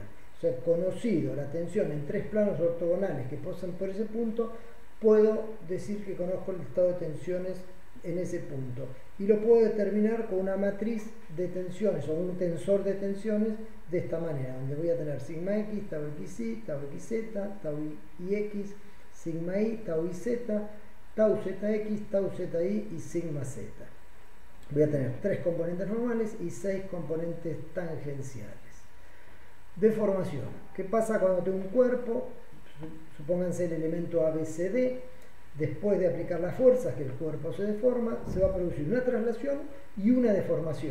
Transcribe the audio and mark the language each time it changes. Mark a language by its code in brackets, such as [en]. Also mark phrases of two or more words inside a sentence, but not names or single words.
[es] O sea, conocido la tensión en tres planos ortogonales que pasan por ese punto, puedo decir que conozco el estado de tensiones en ese punto. Y lo puedo determinar con una matriz de tensiones o un tensor de tensiones de esta manera, donde voy a tener sigma x, tau xy, tau xz, tau ix, sigma y, tau iz, tau zx, tau zi y sigma z. Voy a tener 3 componentes normales y 6 componentes tangenciales. Deformación. ¿Qué pasa cuando tengo un cuerpo? Supónganse el elemento ABCD. Después de aplicar las fuerzas, que el cuerpo se deforma, se va a producir una traslación y una deformación.